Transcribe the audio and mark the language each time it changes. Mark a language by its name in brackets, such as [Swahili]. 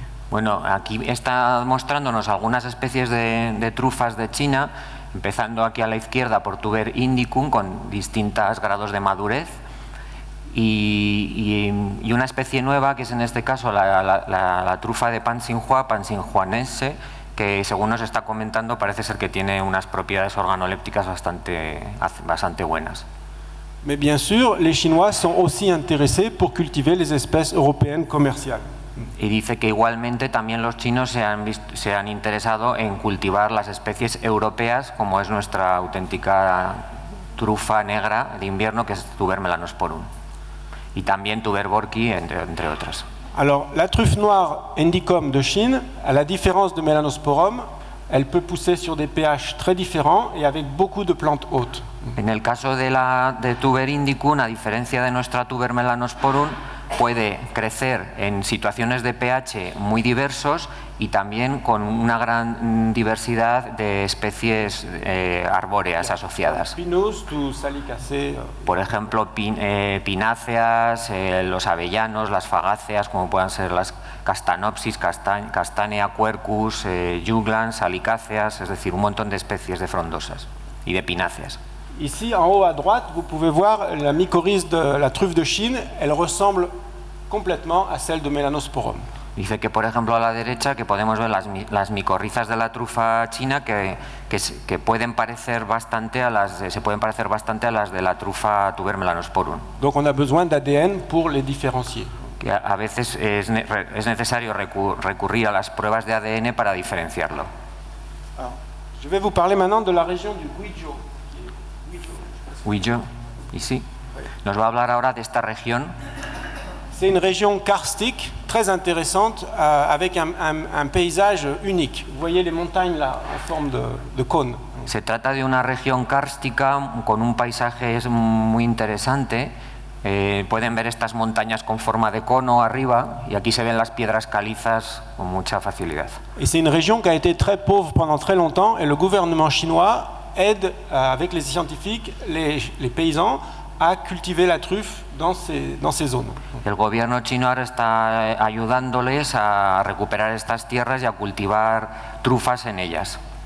[Spanish] Bueno, aquí está mostrándonos algunas especies de trufas de China, empezando aquí a la izquierda por Tuber indicum con distintos grados de madurez. Y una especie nueva, que es en este caso la trufa de Panxinhua-panxinhuanense, que según nos está comentando parece ser que tiene unas propiedades organolépticas bastante buenas. [French] Mais bien sûr, les Chinois sont aussi intéressés pour cultiver les espèces européennes commerciales. [Spanish] Y dice que igualmente también los chinos se han interesado en cultivar las especies europeas, como es nuestra auténtica trufa negra de invierno, que es Tuber melanosporum. Y también Tuber borki, entre otras. [French] Alors, la truffe noire indicum de Chine, à la différence de Melanosporum, elle peut pousser sur des pH très différents et avec beaucoup de plantes hautes. [Spanish] En el caso de Tuber indicum, a diferencia de nuestra Tuber melanosporum, puede crecer en situaciones de pH muy diversos y también con una gran diversidad de especies arbóreas asociadas. [French] Pinus, tu salicacées. [Spanish] Por ejemplo, pináceas, los avellanos, las fagáceas, como puedan ser las castanopsis, castanea, quercus, juglans, salicáceas, es decir, un montón de especies de frondosas y de pináceas. [French] Ici, en haut à droite, vous pouvez voir la mycorhize de la truffe de Chine. Elle ressemble complètement à celle de Melanosporum. [Spanish] Dice que, por ejemplo, a la derecha, que podemos ver las micorrizas de la trufa china que pueden parecer bastante a las de la trufa Tuber melanosporum. [French] Donc on a besoin d'ADN pour les différencier. [Spanish] Que a veces es necesario recurrir a las pruebas de ADN para diferenciarlo. [French] Alors, je vais vous parler maintenant de la région du Guizhou. Guizhou, ici. [Spanish] Nos va a hablar ahora de esta región. [French] C'est une région karstique très intéressante avec un paysage unique. Vous voyez les montagnes là en forme de cône. [Spanish] Se trata de una región kárstica con un paisaje muy interesante. Pueden ver estas montañas con forma de cono arriba y aquí se ven las piedras calizas con mucha facilidad. [French] Et c'est une région qui a été très pauvre pendant très longtemps et le gouvernement chinois aide avec les scientifiques les paysans a cultiver la truffe dans ces zones. [Spanish] El gobierno chino ahora está ayudándoles a recuperar estas tierras y a cultivar trufas en ellas.